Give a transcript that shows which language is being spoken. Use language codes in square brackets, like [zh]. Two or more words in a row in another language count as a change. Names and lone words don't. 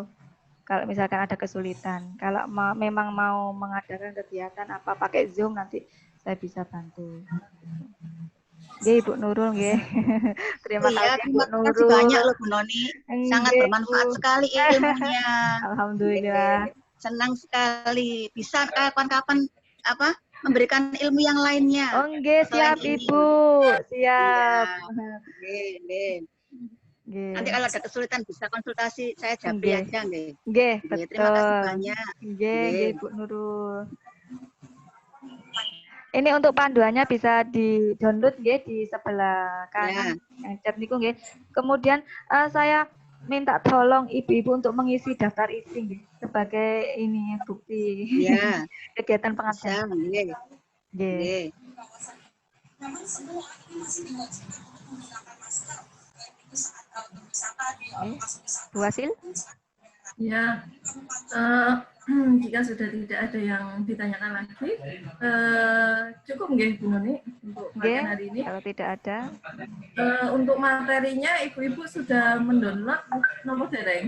[id] Kalau misalkan ada kesulitan, kalau memang mau mengadakan kegiatan apa pakai Zoom nanti saya bisa bantu. Nggih, Ibu Nurul nggih. Terima kasih Bu Nurul. Terima kasih banyak loh Bu Noni. Sangat bermanfaat sekali ilmunya. Alhamdulillah. Senang sekali bisa kapan-kapan memberikan ilmu yang lainnya. Oh nggih, siap Ibu. Siap. Nggih. Nanti kalau ada kesulitan bisa konsultasi saya japri aja nggih. Nggih, betul. Terima kasih banyak. Nggih, Bu Nurul. Ini untuk panduannya bisa di-download nggih di sebelah kanan yang chat [jv] niku nggih. [id] Kemudian saya minta tolong ibu-ibu untuk mengisi daftar isi nggih sebagai ini bukti kegiatan pengajian. Nggih. Nggih. Bu Asil? Ya, jika sudah tidak ada yang ditanyakan lagi, cukup nggih Bu Noni untuk materi hari ini. Kalau tidak ada, untuk materinya ibu-ibu sudah mendownload nomor dereng?